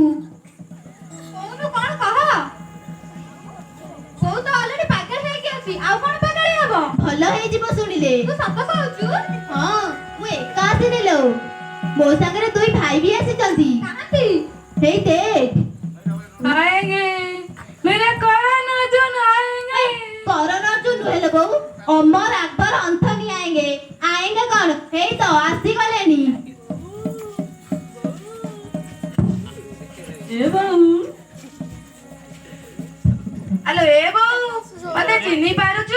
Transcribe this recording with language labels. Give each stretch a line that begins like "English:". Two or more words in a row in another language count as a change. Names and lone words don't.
Odia: କହୁନୁ କଣ କହ। ବୋଉ ତ ଅଲରେଡି ପାଗଳ ହେଇକି ଅଛି, ଆଉ କଣ ପାଗଳି ହବ? ଭଲ ହେଇଯିବ ଶୁଣିଲେ। ତୁ ସତ କହୁଛୁ? ହଁ, ମୁଁ ଏକା ଆସିନି ଲୋ, ମୋ ସାଙ୍ଗରେ 2 ଭାଇ ବି ଆସିଛନ୍ତି। କାହାନ୍ତି? ହେଇ ଦେଖ।
Hindi: आएंगे मेरा करण अर्जुन आएंगे।
Odia: କରଣ ଅର୍ଜୁନ ନୁହେଁ ଲୋ ବୋଉ, ଅମର ଆକବର ଅନ୍ଥନୀ ଆଏଙ୍ଗେ। ଆଏଙ୍ଗେ କଣ, ହେଇ ତ ଆସିଗଲେଣି। ଏ ବୋଉ। ଆଲୋ ଏ ବୋଉ, ମତେ ଚିହ୍ନି ପାରୁଛୁ?